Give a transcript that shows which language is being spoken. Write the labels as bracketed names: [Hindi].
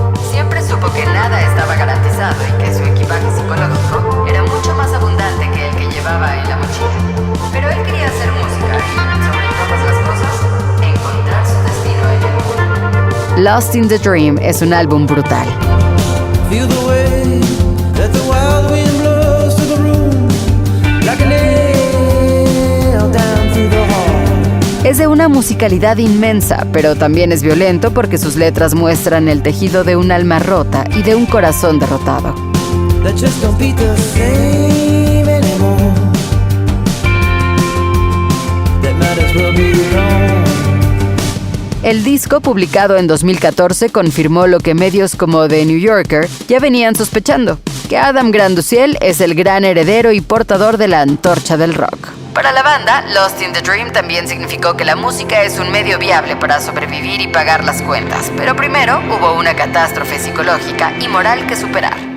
[Spanish] Siempre supo que nada estaba garantizado y que su equipaje psicológico era mucho más abundante que el que llevaba en la mochila. Pero él quería hacer música y, sobre todas las cosas, encontrar su destino en el mundo. Lost in the Dream es un álbum brutal. [English] Feel the way that the wild wind blows through the room, like a nail down through the heart. [Spanish] Es de una musicalidad inmensa, pero también es violento porque sus letras muestran el tejido de un alma rota y de un corazón derrotado. [English] That just don't beat the same anymore. That might as well be wrong. [Spanish] El disco, publicado en 2014, confirmó lo que medios como The New Yorker ya venían sospechando, que Adam Granduciel es el gran heredero y portador de la antorcha del rock. Para la banda, Lost in the Dream también significó que la música es un medio viable para sobrevivir y pagar las cuentas, pero primero hubo una catástrofe psicológica y moral que superar.